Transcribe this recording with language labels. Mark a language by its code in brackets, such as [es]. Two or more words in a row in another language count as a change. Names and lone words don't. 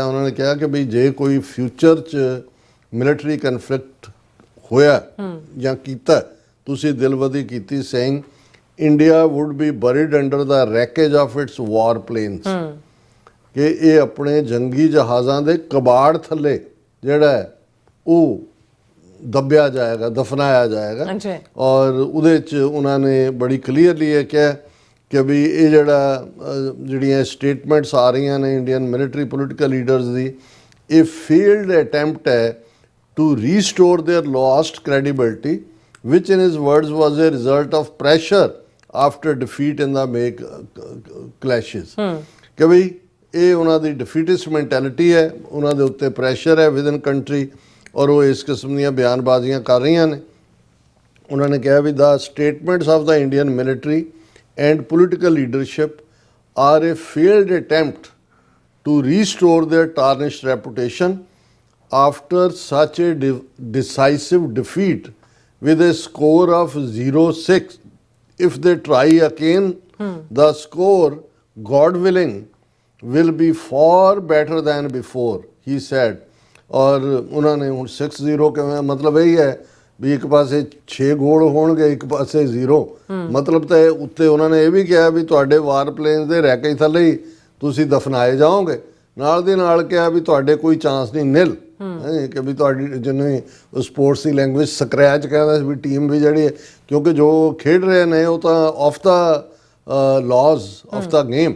[pa] ਉਹਨਾਂ ਨੇ ਕਿਹਾ ਕਿ ਵੀ ਜੇ ਕੋਈ ਫਿਊਚਰ 'ਚ [en] military conflict [pa] ਹੋਇਆ ਜਾਂ ਕੀਤਾ, ਤੁਸੀਂ ਦਿਲਵਦੀ ਕੀਤੀ, [en] saying India would be buried under the wreckage of its war planes, [pa] ਕਿ ਇਹ ਆਪਣੇ ਜੰਗੀ ਜਹਾਜ਼ਾਂ ਦੇ ਕਬਾੜ ਥੱਲੇ ਜਿਹੜਾ ਹੈ ਉਹ ਦੱਬਿਆ ਜਾਏਗਾ, ਦਫਨਾਇਆ ਜਾਏਗਾ। ਔਰ ਉਹਦੇ 'ਚ ਉਹਨਾਂ ਨੇ ਬੜੀ ਕਲੀਅਰਲੀ ਇਹ ਕਿਹਾ ਕਿ ਵੀ ਇਹ ਜਿਹੜੀਆਂ ਸਟੇਟਮੈਂਟਸ ਆ ਰਹੀਆਂ ਨੇ [en] Indian military political leaders [pa] ਦੀ, ਇਹ [en] failed attempt ਹੈ to restore their lost credibility which in his words was a result of pressure after defeat in the May clashes। [pa] ਕਿ ਵੀ ਇਹ ਉਹਨਾਂ ਦੀ [en] defeatist mentality [pa] ਹੈ, ਉਹਨਾਂ ਦੇ ਉੱਤੇ ਪ੍ਰੈਸ਼ਰ ਹੈ [en] within country, [pa] ਔਰ ਉਹ ਇਸ ਕਿਸਮ ਦੀਆਂ ਬਿਆਨਬਾਜ਼ੀਆਂ ਕਰ ਰਹੀਆਂ ਨੇ। ਉਹਨਾਂ ਨੇ ਕਿਹਾ ਵੀ [en] the statements of the Indian military and political leadership are a failed attempt to restore their tarnished reputation after such a decisive defeat with a score of 0-6. If they try again, the score, God willing, will be far better than before, he said। [hi] और उन्होंने 6-0 के मतलब यही है [pa] ਵੀ ਇੱਕ ਪਾਸੇ 6 ਗੋਲ ਹੋਣਗੇ, ਇੱਕ ਪਾਸੇ 0। ਮਤਲਬ ਤਾਂ ਉੱਤੇ ਉਹਨਾਂ ਨੇ ਇਹ ਵੀ ਕਿਹਾ ਵੀ ਤੁਹਾਡੇ [en] war planes [pa] ਦੇ ਰੈਕੇਜ ਥੱਲੇ ਹੀ ਤੁਸੀਂ ਦਫਨਾਏ ਜਾਓਗੇ। ਨਾਲ ਦੇ ਨਾਲ ਕਿਹਾ ਵੀ ਤੁਹਾਡੇ ਕੋਈ ਚਾਂਸ ਨਹੀਂ, ਨਿਲ, ਕਿ ਵੀ ਤੁਹਾਡੀ ਜਿਹਨੂੰ ਸਪੋਰਟਸ ਦੀ ਲੈਂਗੁਏਜ ਸਕਰੈਚ ਕਹਿੰਦਾ ਵੀ ਟੀਮ ਵੀ ਜਿਹੜੀ ਹੈ, ਕਿਉਂਕਿ ਜੋ ਖੇਡ ਰਹੇ ਨੇ ਉਹ ਤਾਂ [en] off the laws of the game.